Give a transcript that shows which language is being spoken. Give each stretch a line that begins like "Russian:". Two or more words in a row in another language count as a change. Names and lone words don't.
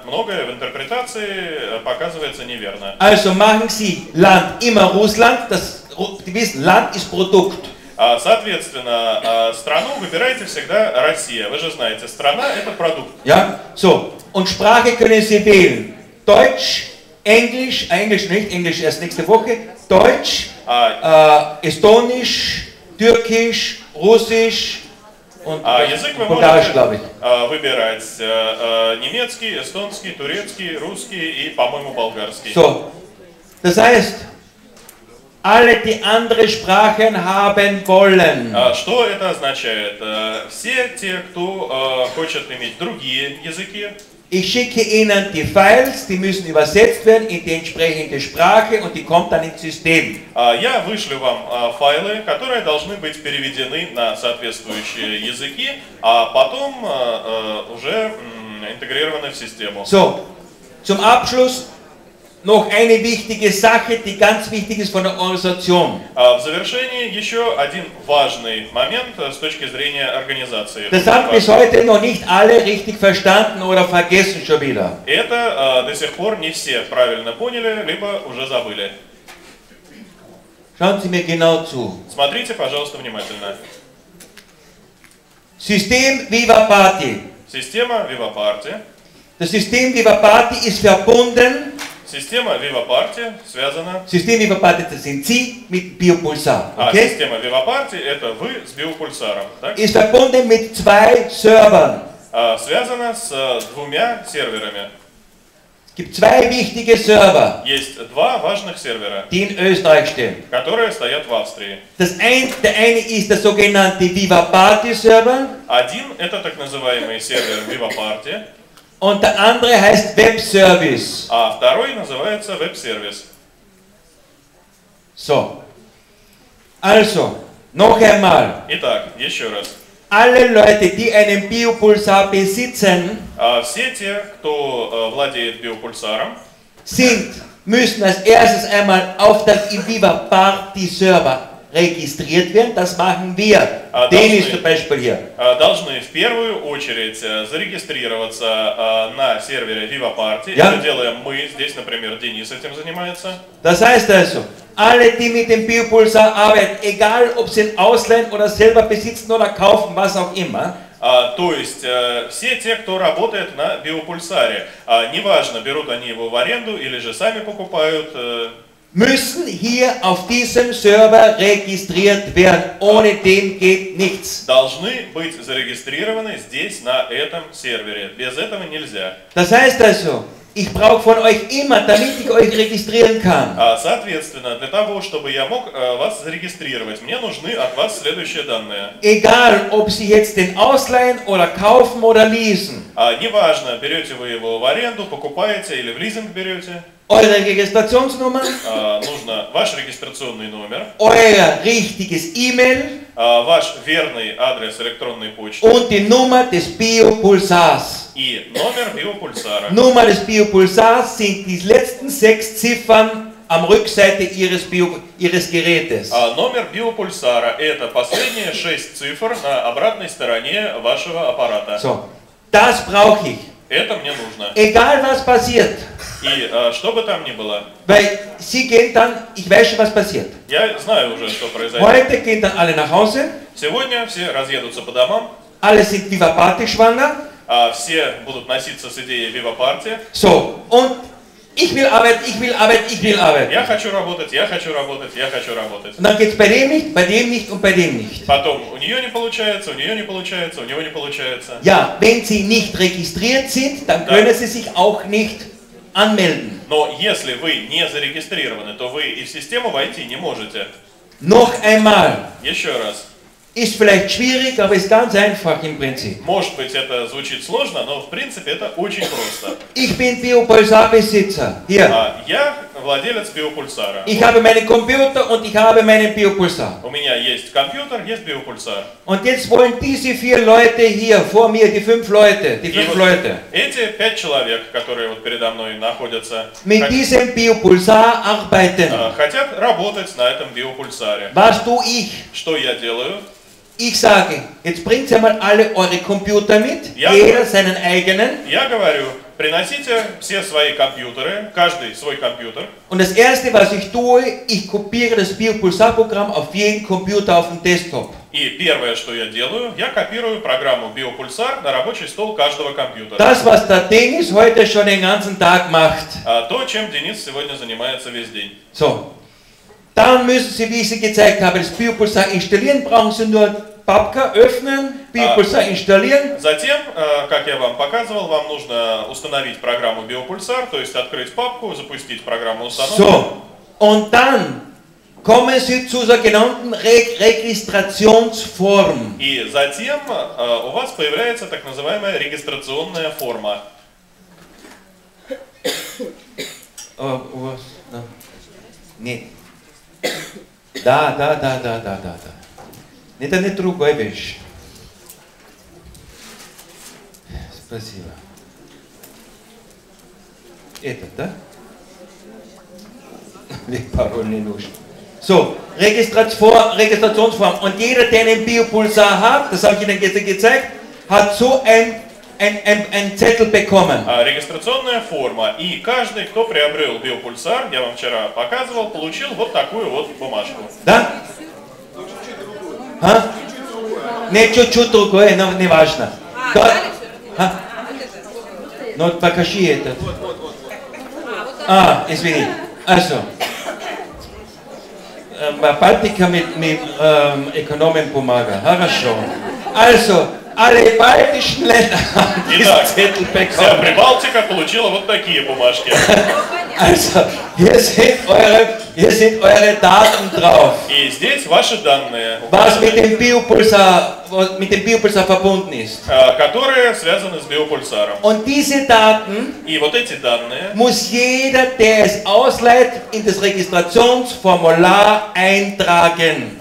Russian: Многое в интерпретации показывается неверно.
German: Also machen Sie Land immer Russland, Sie wissen, Land ist Produkt.
Russian: Соответственно, страну выбирайте всегда Россия. Вы же знаете, страна – это продукт.
German: Ja, so. Und Sprache können Sie wählen. Deutsch, Englisch, Englisch nicht, Englisch erst nächste Woche. Deutsch, Estonisch, Türkisch, Russisch und
Russian: язык вы
German: Bulgarisch, glaube ich.
Russian: Выбирать немецкий, эстонский, турецкий, русский и, по-моему, болгарский.
German: So. Das heißt, alle, die andere Sprachen haben wollen.
Russian: Что это означает? Все те, кто хочет иметь другие языки.
German: Ich schicke Ihnen die Files, die müssen übersetzt werden in die entsprechende Sprache und die kommt dann ins System.
Russian: Я вышлю вам файлы, которые должны быть переведены на соответствующие языки, а потом уже интегрированы в систему.
German: So, zum Abschluss noch eine wichtige Sache, die ganz wichtig ist von der Organisation.
Russian: В завершении еще один важный момент с точки зрения организации.
German: Das haben bis heute noch nicht alle richtig verstanden oder vergessen schon wieder.
Russian: Это до сих пор не все правильно поняли, либо уже забыли.
German: Schauen Sie mir genau zu.
Russian: Смотрите, пожалуйста, внимательно.
German: System Viva Party.
Russian: Система Viva Party.
German: Das System Viva Party ist verbunden.
Russian: Система Viva Party связана.
German: System Viva Party, das sind Sie mit Biopulsar. Okay?
Russian: Система Viva Party это вы с биопульсаром. Так?
German: Ist verbunden mit 2 Servern.
Russian: Связана с двумя серверами.
German: Es gibt 2 wichtige Server.
Russian: Есть 2 важных сервера,
German: die in Österreich stehen.
Russian: Которые стоят в Австрии.
German: Der eine ist der sogenannte Viva Party Server.
Russian: Один это так называемый сервер Viva Party.
German: Und der andere heißt Web Service.
Russian: А второй называется Web Service.
German: So. Also, noch einmal.
Russian: Итак, еще раз.
German: Alle Leute, die einen Biopulsar besitzen,
Russian: все те, кто владеет биопульсаром,
German: müssen als erstes einmal auf dem Viva Party Server registriert werden. Das machen wir. Dennis zum Beispiel hier.
Russian: Должны в первую очередь зарегистрироваться на сервере Viva Party. Это делаем мы. Здесь, например, Денис этим занимается.
German: Das heißt also, alle, die mit dem Biopulsar arbeiten, egal ob sie ihn ausleihen oder selber besitzen oder kaufen, was auch immer.
Russian: То есть все те, кто работает на биопульсаре, неважно, берут они его в аренду или же сами покупают,
German: müssen hier auf diesem Server registriert werden. Ohne den geht nichts.
Russian: Должны быть зарегистрированы здесь, на этом сервере. Без этого нельзя.
German: Das heißt also, ich brauche von euch immer, damit ich euch registrieren kann.
Russian: Соответственно, для того, чтобы я мог вас зарегистрировать, мне нужны от вас следующие данные.
German: Egal, ob Sie jetzt den ausleihen oder kaufen oder leasen.
Russian: Неважно, берете вы его в аренду, покупаете или в лизинг берете.
German: Eure Registrationsnummer,
Russian: Нужно ваш регистрационный номер,
German: euer richtiges E-Mail
Russian: ваш верный адрес электронной почты
German: und die Nummer des Biopulsars.
Russian: и номер биопульсара.
German: Nummer des Biopulsars sind die letzten 6 Ziffern am Rückseite Ihres Gerätes.
Russian: Номер биопульсара – это последние 6 цифр на обратной стороне вашего аппарата.
German: So, das brauche ich.
Russian: Это мне нужно.
German: Egal was passiert.
Russian: И что бы там ни было,
German: Weil Sie gehen dann, ich weiß schon was passiert.
Russian: я знаю уже, что произойдет.
German: Heute gehen dann alle nach Hause,
Russian: Сегодня все разъедутся по домам,
German: alle sind Viva Party schwanger.
Russian: все будут носиться с идеей Viva Party.
German: So, und ich will arbeiten, ich will arbeiten, ich will arbeiten.
Russian: Я хочу работать, я хочу работать, я хочу работать.
German: Und dann geht es bei dem nicht, bei dem nicht und bei dem nicht.
Russian: Потом у нее не получается, у нее не получается, у него не получается.
German: Ja, wenn Sie nicht registriert sind, dann können Sie sich auch nicht anmelden.
Russian: Но если вы не зарегистрированы, то вы и в систему войти не можете.
German: Noch einmal,
Russian: Еще раз.
German: ist vielleicht schwierig, aber ist ganz einfach im Prinzip.
Russian: Может быть, это звучит сложно, но в принципе это очень просто.
German: Ich bin Biopulsar-Besitzer. Hier.
Russian: Я владелец биопульсара.
German: Ich habe meinen Computer und ich habe meinen Biopulsar.
Russian: У меня есть компьютер, есть биопульсар.
German: Und jetzt wollen diese 4 Leute hier vor mir, die 5 Leute,
Russian: Эти 5 человек, которые вот передо мной находятся,
German: mit diesem Biopulsar arbeiten.
Russian: хотят работать на этом биопульсаре.
German: Was tue ich?
Russian: Что я делаю?
German: Ich sage, jetzt bringt ihr mal alle eure Computer mit, Ja. jeder seinen eigenen.
Russian: Я говорю, приносите все свои компьютеры, каждый свой компьютер.
German: Und das erste, was ich tue, ich kopiere das Biopulsar-Programm auf jeden Computer auf dem Desktop.
Russian: И первое, что я делаю, я копирую программу Biopulsar на рабочий стол каждого компьютера.
German: Das, was der Dennis heute schon den ganzen Tag macht.
Russian: То, чем Денис сегодня занимается весь день.
German: So. Dann müssen Sie, wie ich Sie gezeigt habe, das Biopulsar installieren. Brauchen Sie nur Papka öffnen, Biopulsar installieren.
Russian: Затем, как я вам показывал, вам нужно установить программу Biopulsar, то есть открыть папку, запустить программу установки.
German: So. Und dann kommen Sie zu der genannten Registrationsform.
Russian: И затем у вас появляется так называемая регистрационная форма. Нет. Да. Это не другая вещь. Спасибо. Этот, да? Пароль не нужен.
German: So, Registrationsform. Und jeder, der einen Biopulsar hat, das habe ich Ihnen jetzt gezeigt, hat so ein Zettel bekommen.
Russian: Регистрационная форма. И каждый, кто приобрел биопульсар, я вам вчера показывал, получил вот такую вот бумажку. Да? А? Не чуть-чуть другое, но не важно. Ну, покажи этот. Извини.
German: Also. Baltica mit Ökonomenpomaga.
Russian: Хорошо.
German: Also, alle baltischen Länder haben diesen Zettel bekommen.
Russian: Вся Прибалтика получила вот такие бумажки.
German: Also, hier sind eure Daten drauf.
Russian: И здесь ваши данные,
German: Was mit dem Biopulsar verbunden ist.
Russian: которые связаны с биопульсаром.
German: Und diese Daten
Russian: И вот эти данные
German: muss jeder, der es ausleiht, in das Registrationsformular eintragen.